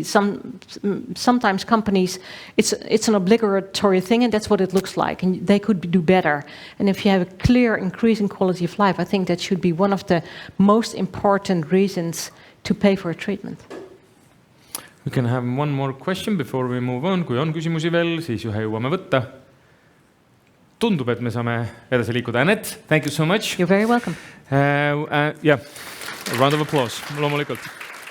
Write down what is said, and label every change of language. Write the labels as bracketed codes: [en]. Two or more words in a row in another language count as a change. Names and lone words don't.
[en] Sometimes companies, it's an obligatory thing, and that's what it looks like, and they could do better. And if you have a clear increase in quality of life, I think that should be one of the most important reasons to pay for a treatment. We can have one more question before we move on. [et] Kui on küsimusi veel, siis ühe jõuame võtta. Tundub, et me saame edasi liikuda. Annet, [en] thank you so much. You're very welcome. Yeah, a round of applause, [et] loomulikult.